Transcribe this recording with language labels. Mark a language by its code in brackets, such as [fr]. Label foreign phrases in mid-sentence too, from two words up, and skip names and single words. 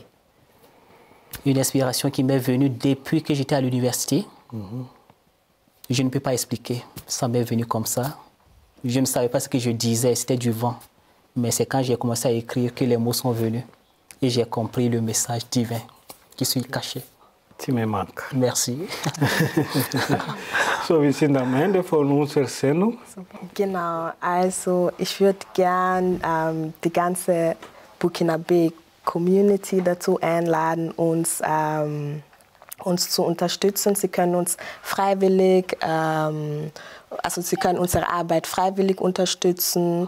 [fr] Une inspiration qui m'est venue depuis que j'étais à l'université. Je ne peux pas expliquer. Ça m'est venu comme ça. Je ne savais pas ce que je disais, c'était du vent. Mais c'est quand j'ai commencé à écrire que les mots sont venus. Et j'ai compris le message divin qui suis caché. Tu me manques. Merci. [de] So, wir sind am Ende von unserer Sendung. Genau, also ich würde gern die ganze Burkinabe-Community dazu einladen, uns zu unterstützen. Sie können uns freiwillig, also Sie können unsere Arbeit freiwillig unterstützen.